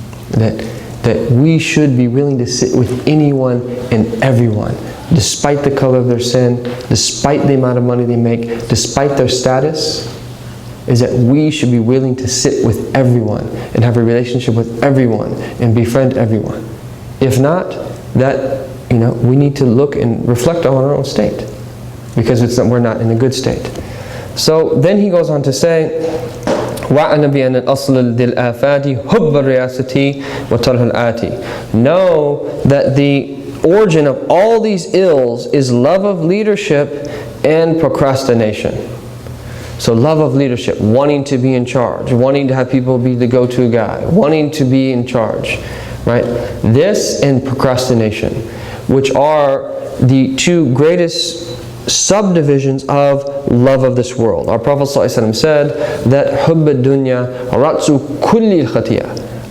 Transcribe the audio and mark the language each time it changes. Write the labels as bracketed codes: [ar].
[en] That we should be willing to sit with anyone and everyone, despite the color of their sin, despite the amount of money they make, despite their status, is that we should be willing to sit with everyone and have a relationship with everyone and befriend everyone. If not, that we need to look and reflect on our own state, because we're not in a good state. So then he goes on to say, [ar] وَعَنَ بِأَنَّ الْأَصْلَ لِلْآفَاتِ حُبَّ الرِّيَاسَةِ وَتَرْهَ الْآتِ. [en] Know that the origin of all these ills is love of leadership and procrastination. So love of leadership, wanting to be in charge, wanting to have people be the go-to guy, wanting to be in charge, right? This and procrastination, which are the two greatest subdivisions of love of this world. Our Prophet ﷺ said that [ar] حُبَّ الدُّنْيَا رَأْسُ كُلِّ الْخَطِيئَةِ.